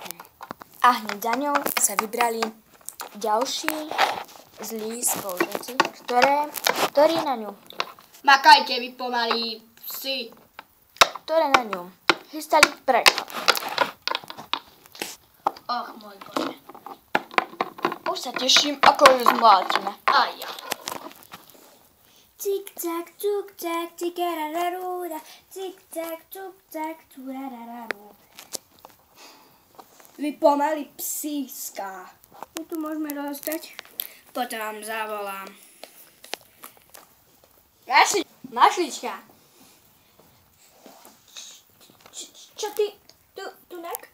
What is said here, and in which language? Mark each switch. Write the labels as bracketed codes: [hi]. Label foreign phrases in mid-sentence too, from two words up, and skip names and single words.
[sk] A hneď za ňou sa vybrali ďalší zlí spolužiaci, ktorí na ňu, Makajte vy pomalí psi. ktoré na ňu chystali preč. Och, môj Bože. Už sa teším, ako ju zmlátime. Aj ja. Cik-cak, cuk-cak, cikarararúra, cik-cak, cuk-cak, turarararú. Vy pomalí psíská. My tu môžeme dostať? Potom zavolám. Mašlička. Čo ty? Tunak?